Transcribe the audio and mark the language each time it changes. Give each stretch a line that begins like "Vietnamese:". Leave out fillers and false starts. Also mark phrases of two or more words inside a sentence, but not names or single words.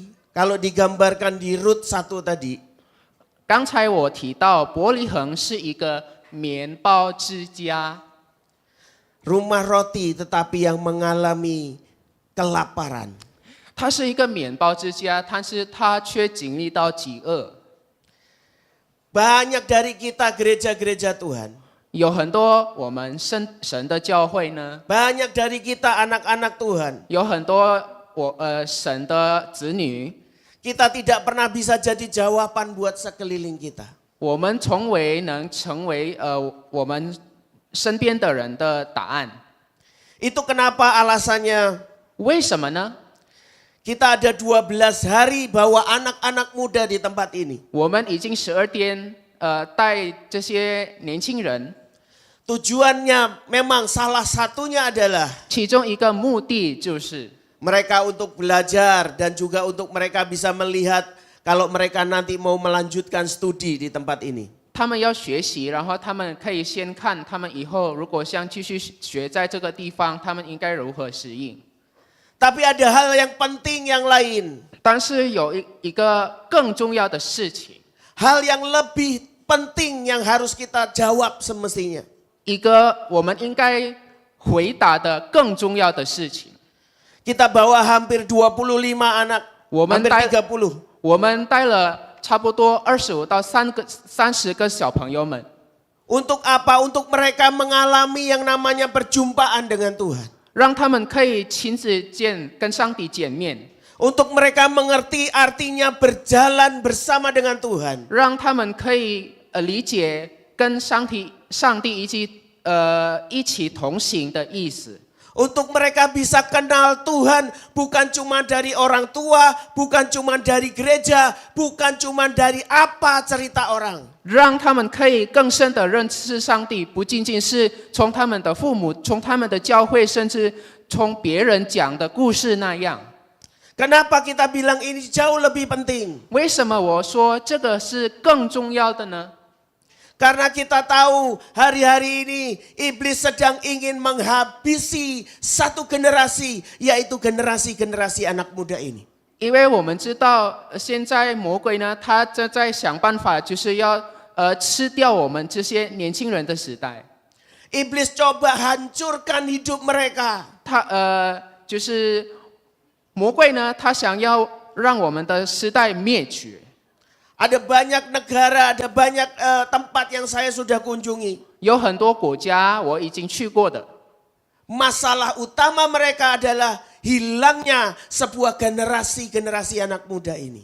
Indonesian: Kalau digambarkan di Rut 1 tadi.
Chinese: 刚才我提到伯利恒是一个面包之家，
Indonesian: Rumah roti tetapi yang mengalami kelaparan.
Chinese: 它是一个面包之家，但是它却经历到饥饿。
Indonesian: Banyak dari kita gereja-gereja Tuhan.
Chinese: 有很多我们神的教会呢，
Indonesian: Banyak dari kita anak-anak Tuhan.
Chinese: 有很多神的子女，
Indonesian: Kita tidak pernah bisa jadi jawaban buat sekeliling kita.
Chinese: 我们能成为我们身边的人的答案。
Indonesian: Itu kenapa alasannya
Chinese: 为什么呢？
Indonesian: kita ada 12 hari bawa anak-anak muda di tempat ini.
Chinese: 我们已经12天带这些年轻人，
Indonesian: Tujuannya memang salah satunya adalah
Chinese: 其中一个目的就是
Indonesian: mereka untuk belajar dan juga untuk mereka bisa melihat kalau mereka nanti mau melanjutkan studi di tempat ini.
Chinese: 他们要学习，然后他们可以先看他们以后如果想继续学在这个地方，他们应该如何适应。
Indonesian: Tapi ada hal yang penting yang lain.
Chinese: 但是有一个更重要的事情，
Indonesian: Hal yang lebih penting yang harus kita jawab semestinya.
Chinese: 一个我们应该回答的更重要的事情。
Indonesian: Kita bawa hampir 25 anak, hampir 30.
Chinese: 我们带了差不多25到30个小朋友们。
Indonesian: Untuk apa? Untuk mereka mengalami yang namanya perjumpaan dengan Tuhan.
Chinese: 让他们可以亲自跟上帝见面。
Indonesian: Untuk mereka mengerti artinya berjalan bersama dengan Tuhan.
Chinese: 让他们可以理解跟上帝一起同行的意思。
Indonesian: Untuk mereka bisa kenal Tuhan bukan cuma dari orang tua, bukan cuma dari gereja, bukan cuma dari apa cerita orang.
Chinese: 让他们可以更深的认识上帝，不仅仅是从他们的父母、从他们的教会，甚至从别人讲的故事那样。
Indonesian: Kenapa kita bilang ini jauh lebih penting?
Chinese: 为什么我说这个是更重要的呢？
Indonesian: Karena kita tahu hari-hari ini iblis sedang ingin menghabisi satu generasi, yaitu generasi-generasi anak muda ini.
Chinese: 因为我们知道，现在魔鬼呢，他正在想办法，就是要吃掉我们这些年轻人的时代。
Indonesian: Iblis coba hancurkan hidup mereka.
Chinese: 就是魔鬼呢，他想要让我们的时代灭绝。
Indonesian: Ada banyak negara, ada banyak tempat yang saya sudah kunjungi.
Chinese: 有很多国家我已经去过的。
Indonesian: Masalah utama mereka adalah hilangnya sebuah generasi anak muda ini.